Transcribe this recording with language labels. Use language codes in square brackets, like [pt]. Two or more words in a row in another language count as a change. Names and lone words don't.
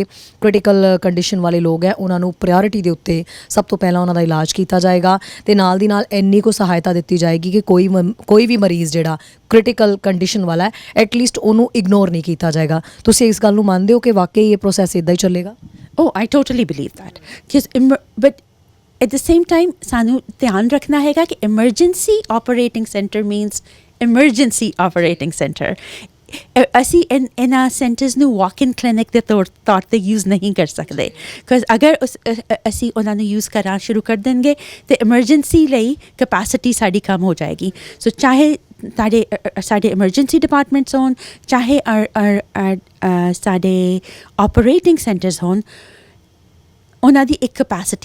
[en] critical condition [pa] ਵਾਲੇ ਲੋਕ ਹੈ ਉਹਨਾਂ ਨੂੰ ਪ੍ਰਾਇਓਰਿਟੀ ਦੇ ਉੱਤੇ ਸਭ ਤੋਂ ਪਹਿਲਾਂ ਉਹਨਾਂ ਦਾ ਇਲਾਜ ਕੀਤਾ ਜਾਏਗਾ ਅਤੇ ਨਾਲ ਦੀ ਨਾਲ ਇੰਨੀ ਕੁ ਸਹਾਇਤਾ ਦਿੱਤੀ ਜਾਏਗੀ ਕਿ ਕੋਈ ਵੀ ਮਰੀਜ਼ ਜਿਹੜਾ [en] critical condition [pa] ਵਾਲਾ ਹੈ ਐਟਲੀਸਟ ਉਹਨੂੰ ਇਗਨੋਰ ਨਹੀਂ ਕੀਤਾ ਜਾਏਗਾ। ਤੁਸੀਂ ਇਸ ਗੱਲ ਨੂੰ ਮੰਨਦੇ ਹੋ ਕਿ ਵਾਕਈ ਇਹ ਪ੍ਰੋਸੈਸ ਇੱਦਾਂ ਹੀ ਚੱਲੇਗਾ? [en] Oh, I totally believe that. But at the same time, [pa] ਸਾਨੂੰ ਧਿਆਨ ਰੱਖਣਾ ਹੈਗਾ ਕਿ [en] emergency operating center means emergency operating center. [pa] ਅਸੀਂ ਇਹਨਾਂ ਸੈਂਟਰਸ ਨੂੰ [en] walk in clinic [pa] ਦੇ ਤੌਰ ਤੇ ਯੂਜ਼ ਨਹੀਂ ਕਰ ਸਕਦੇ ਬਿਕਾਜ਼ ਅਗਰ ਅਸੀਂ ਉਹਨਾਂ ਨੂੰ ਯੂਜ਼ ਕਰਨਾ ਸ਼ੁਰੂ ਕਰ ਦੇਣਗੇ ਤੇ ਐਮਰਜੈਂਸੀ ਲਈ ਕੈਪੈਸਿਟੀ ਸਾਡੀ ਕਮ ਹੋ ਜਾਏਗੀ ਸੋ ਚਾਹੇ ਸਾਡੇ [en] emergency departments [pa] ਹੋਣ ਚਾਹੇ ਸਾਡੇ [en] operating centers [pa] ਹੋਣ ਉਹਨਾਂ ਦੀ ਇੱਕ ਕੈਪੈਸਿਟੀ